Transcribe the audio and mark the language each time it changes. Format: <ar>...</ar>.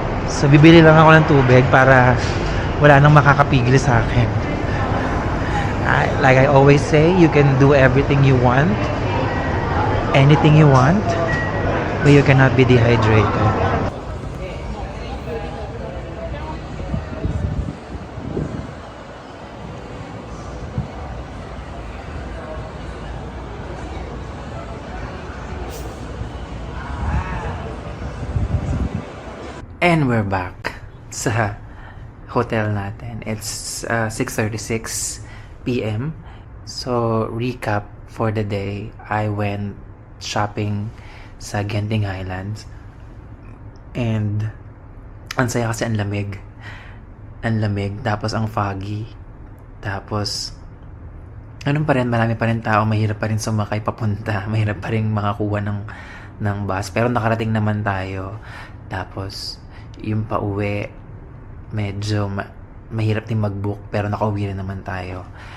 <tl>So, bibili lang ako ng tubig para wala nang makakapigil sa akin.</tl> <en>Like I always say, you can do everything you want, anything you want, but you cannot be dehydrated. And we're back sa hotel natin. It's 6:36 p.m. So, recap for the day. I went shopping sa Genting Highlands.</en> <tl>And ang saya kasi ang lamig. Ang lamig, tapos ang foggy. Tapos ganun pa rin, marami pa rin tao, mahirap pa rin sumakay papunta, mahirap pa rin makakuha ng bus. Pero nakarating naman tayo. Tapos yung pauwi, medyo mahirap din mag-book, pero nakauwi rin naman tayo.</tl>